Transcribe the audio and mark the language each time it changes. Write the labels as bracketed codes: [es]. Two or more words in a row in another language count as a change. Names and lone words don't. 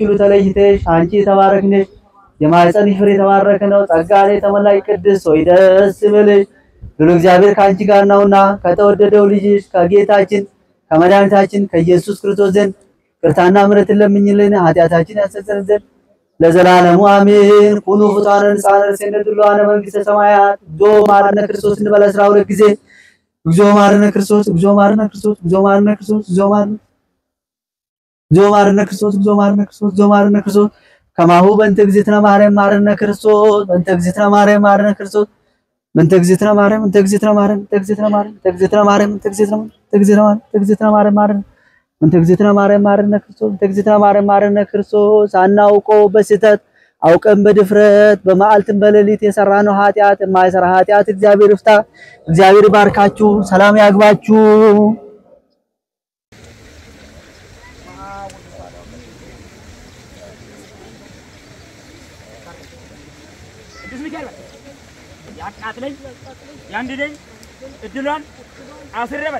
[am] ሁሉ ተለይተሽ አንቺ የተባረክሽ ነሽ የማኅፀንሽ ፍሬ የተባረከ ነው ጸጋን የተመላሽ ቅድስት ሆይ ደስ ይበልሽ ሁሉ እግዚአብሔር ካንቺ ጋር ነውና ከተወደደው ልጅሽ ከጌታችን ከመድኃኒታችን ከኢየሱስ ክርስቶስ ዘንድ ቅርታና ምሕረት ለምኝልን ኃጢአታችን ያስተሰርይ ዘንድ ለዘላለሙ አሜን [gez] ኩኑ ፍጡራነ ንጻነ ሰነዱላ መንግሥተ ሰማያት ዶ ማረነ ክርስቶስ እንበለ [am] 12 ጊዜ [gez] እግዚኦ ማረነ ክርስቶስ እግዚኦ ማረነ ክርስቶስ እግዚኦ ማረነ ክርስቶስ እግዚኦ ማረነ ክርስቶስ እግዚኦ ማረነ ክርስቶስ እግዚኦ ማረነ ክርስቶስ ከማሁ በእንተ እግዝእትነ ማርያም ማረነ ክርስቶስ በእንተ እግዝእትነ ማርያም ማረነ ክርስቶስ በእንተ እግዝእትነ ማርያም በእንተ እግዝእትነ ማርያም በእንተ እግዝእትነ ማርያም በእንተ እግዝእትነ ማርያም በእንተ እግዝእትነ ማርያም ማረነ በእንተ እግዝእትነ ማርያም ማረነ ክርስቶስ በእንተ እግዝእትነ ማርያም ማረነ ክርስቶስ [am] አናውቀው በስህተት አውቀን በድፍረት በመዓልትም በሌሊት የሰራነው ኃጢአት የማይሰራ ኃጢአት እግዚአብሔር ይፍታ እግዚአብሔር ይባርካችሁ ሰላም ያግባችሁ ያቃጥለኝ ያንድደኝ እድሏን አስረበት